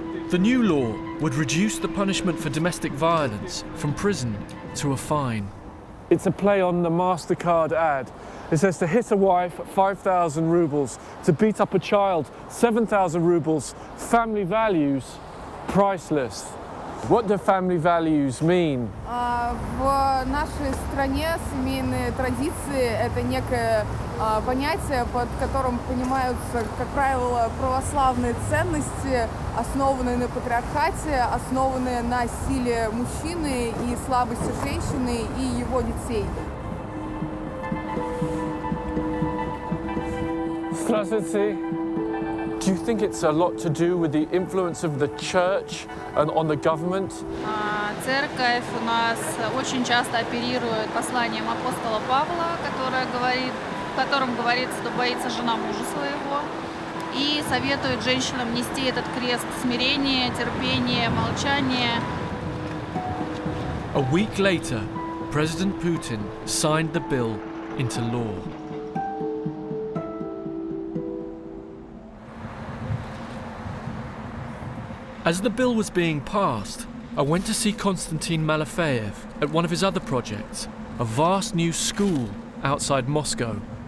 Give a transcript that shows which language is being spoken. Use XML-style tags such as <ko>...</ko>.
<en>The new law would reduce the punishment for domestic violence from prison to a fine. It's a play on the MasterCard ad. It says to hit a wife, 5,000 rubles, to beat up a child, 7,000 rubles, family values, priceless. What do family values mean?</en> <ru>В нашей стране семейные традиции – это некое понятие, под которым понимаются, как правило, православные ценности, основанные на патриархате, основанные на силе мужчины и слабости женщины и его детей. Здравствуйте.</ru> <en>Do you think it's a lot to do with the influence of the church and on the government?</en> <ru>Церковь у нас очень часто оперирует посланием апостола Павла, в котором говорится, что боится жена мужа своего, и советует женщинам нести этот крест смирения, терпения, молчания.</ru> <en>A week later, President Putin signed the bill into law. As the bill was being passed, I went to see Konstantin Malafeyev at one of his other projects, a vast new school outside Moscow.</en>